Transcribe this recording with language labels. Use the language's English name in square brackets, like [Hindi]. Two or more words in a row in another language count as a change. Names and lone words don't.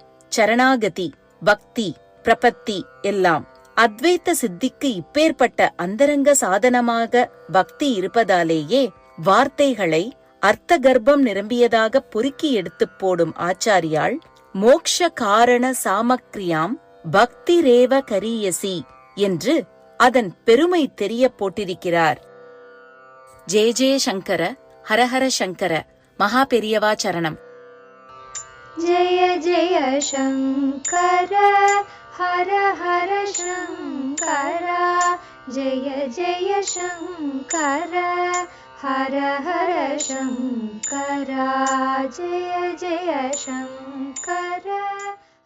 [Tamil] சரணாகதி, பக்தி, பிரபத்தி எல்லாம் அத்வைத்த சித்திக்கு இப்பேற்பட்ட அந்தரங்க சாதனமாக பக்தி இருப்பதாலேயே வார்த்தைகளை அர்த்த கர்ப்பம் நிரம்பியதாக பொறுக்கி எடுத்துப் போடும் ஆச்சாரியாள் [Sanskrit] मोक्ष कारण सामग्र्यां भक्ति रेव गरीयसी [Tamil] என்று அதன் பெருமை தெரிய போட்டிருக்கிறார். ஜெய ஜெய சங்கர, ஹரஹர சங்கர, மகா பெரியவா சரணம். [Sanskrit] जय जय शङ्कर हर हर शङ्कर जय जय शङ्कर हर हर शङ्कर जय जय शङ्कर.